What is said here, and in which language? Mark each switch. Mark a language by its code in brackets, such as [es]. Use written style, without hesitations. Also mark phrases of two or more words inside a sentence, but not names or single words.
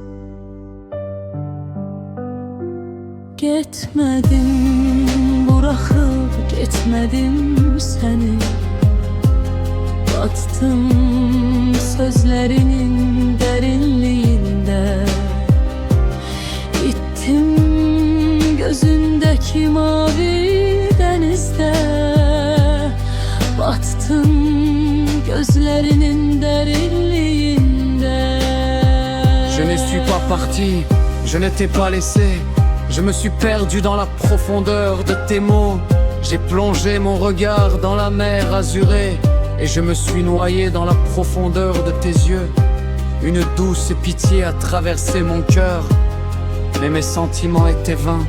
[az] Getmədim, buraxıb getmədim səni, battım sözlərinin dərinliyində, ittim gözündəki mavi dənizdə, battım gözlərinin dərinliyində. [fr] Je ne suis pas parti, je ne t'ai pas laissé. Je me suis perdu dans la profondeur de tes mots. J'ai plongé mon regard dans la mer azurée, et je me suis noyé dans la profondeur de tes yeux. Une douce pitié a traversé mon cœur, mais mes sentiments étaient vains.